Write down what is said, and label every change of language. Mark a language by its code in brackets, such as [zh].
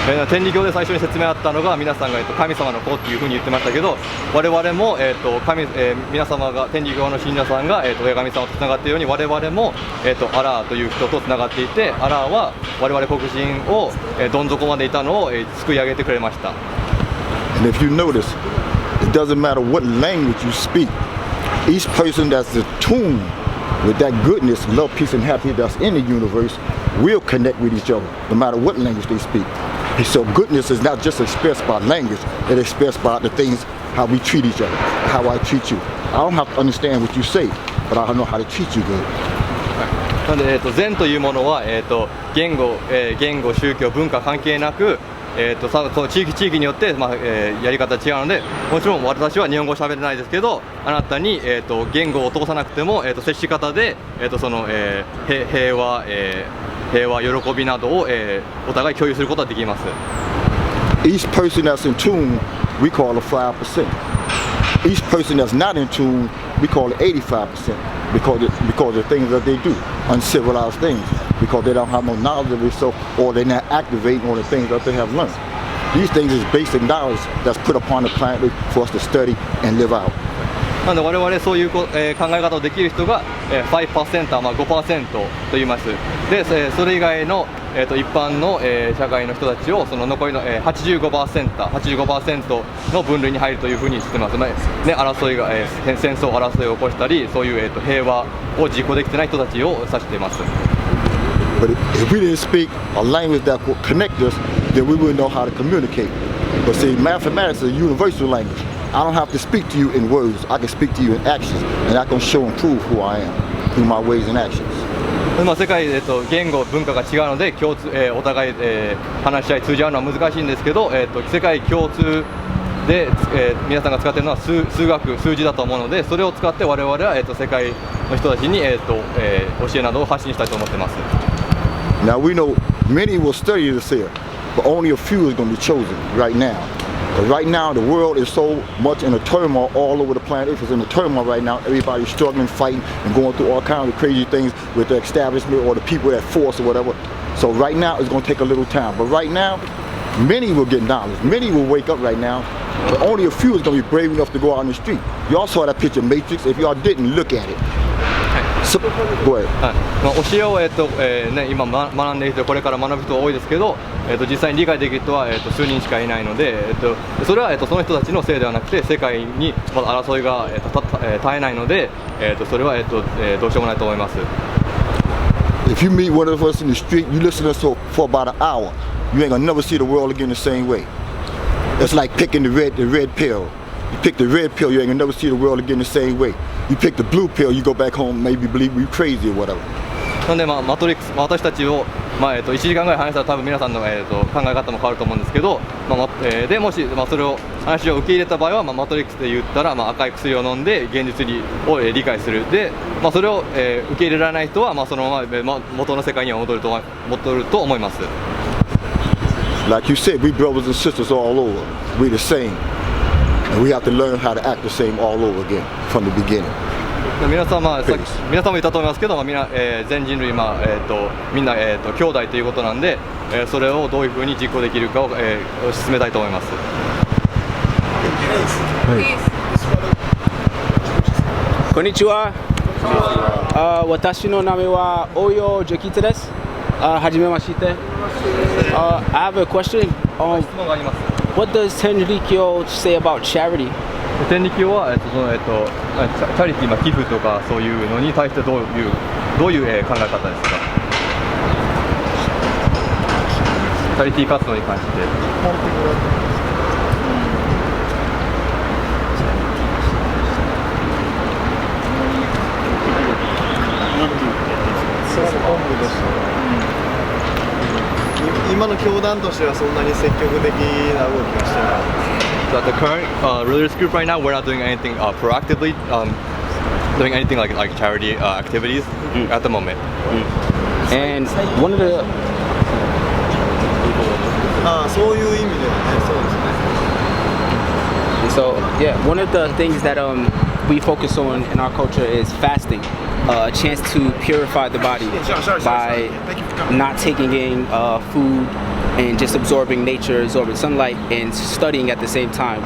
[ja] 天理教で最初に説明あったのが皆さんが、神様の子っていうふうに言ってましたけど、我々も、皆様が天理教の信者さんが、親神様とつながっているように我々も、アラーという人とつながっていて、アラーは我々黒人を、どん底までいたのを、救い上げてくれました。 [en] And if you notice, it doesn't matter what language you speak. Each person that's attuned with that goodness, love, peace, and happiness that's in the universe will connect with each other, no matter what language they speak. And so goodness is not just expressed by language, it's expressed by the things, how we treat each other, how I treat you. I don't have to understand what you say, but I know how to treat you good. [ja] なので、善というものは、言語、宗教、文化関係なく、その地域によって、やり方違うので、もちろん私は日本語喋れないですけど、あなたに、言語を通さなくても、接し方で、その、平和、喜びなどを、お互い共有することができます。 [en] Each person that's in tune, we call it 5%. Each person that's not in tune, we call it 85%. Because of the things that they do, uncivilized things, because they don't have no knowledge of themselves or they're not activating on the things that they have learned. These things is basic knowledge that's put upon the planet for us to study and live out. [ja] なので我々そういう考え方をできる人が 5%、5% と言います。で、それ以外の一般の社会の人たちをその残りの 85% の分類に入るというふうにしてます。ね、争いが戦争争いを起こしたり、そういう平和を実行できてない人たちを指しています。 [en] But if we didn't speak a language that would connect us, then we wouldn't know how to communicate. But see, mathematics is a universal language. I don't have to speak to you in words. I can speak to you in actions, and I can show and prove who I am through my ways and actions. [ja] 世界、言語、文化が違うのでお互い、話し合い通じ合うのは難しいんですけど、世界共通で、皆さんが使っているのは数学、数字だと思うので、それを使って我々は、世界の人たちに、教えなどを発信したいと思っています。 [en] Now we know many will study this here, but only a few is going to be chosen right now. But right now, the world is so much in a turmoil all over the planet. If it's in a turmoil right now, everybody's struggling, fighting, and going through all kinds of crazy things with the establishment or the people that force or whatever. So right now, it's going to take a little time. But right now, many will get knowledge. Many will wake up right now. But only a few is going to be brave enough to go out on the street. Y'all saw that picture, Matrix. If y'all didn't, look at it. So, go ahead. [ja] 教えを、今学んでいる人、これから学ぶ人が多いですけど、実際に理解できる人は、数人しかいないので、それは、その人たちのせいではなくて、世界にまだ争いが、絶えないので、それは、どうしようもないと思います。 [en] If you meet one of us in the street, you listen to us for about an hour, you ain't gonna never see the world again the same way. It's like picking the red pill. You pick the red pill, you ain't gonna never see the world again the same way. You pick the blue pill, you go back home, maybe believe we crazy or whatever. [ja] なので、マトリックス、私たちを、1時間ぐらい話したら多分皆さんの、考え方も変わると思うんですけど、でもし、それを話を受け入れた場合は、マトリックスで言ったら、赤い薬を飲んで現実を、理解する。で、それを、受け入れられない人は、そのまま、元の世界には戻ると思います。 [en] Like you said, we brothers and sisters all over. We the same. And we have to learn how to act the same all over again from the beginning. [ja] 皆さんも言ったと思いますけど、全人類、みんな、兄弟ということなんで、それをどういうふうに実行できるかを、進めたいと思います。こんにちは。私の名前はオヨジョキツです。はじめまして。 [en] I have a question. [ja] 質問があります。 [en] What does Tenrikyo say about charity? [ja] 天理教は、チャリティー、寄付とかそういうのに対してどういう、考え方ですか？チャリティー活動に関して。今の教団としてはそんなに積極的な動きはしてない。 [en] So at the current religious group right now, we're not doing anything proactively, doing anything like charity activities at the moment. And one of the [ja] そういう意味ではね、そうですね。 [en] So yeah, one of the things that we focus on in our culture is fasting, a chance to purify the body by not taking in food and just absorbing nature, absorbing sunlight, and studying at the same time.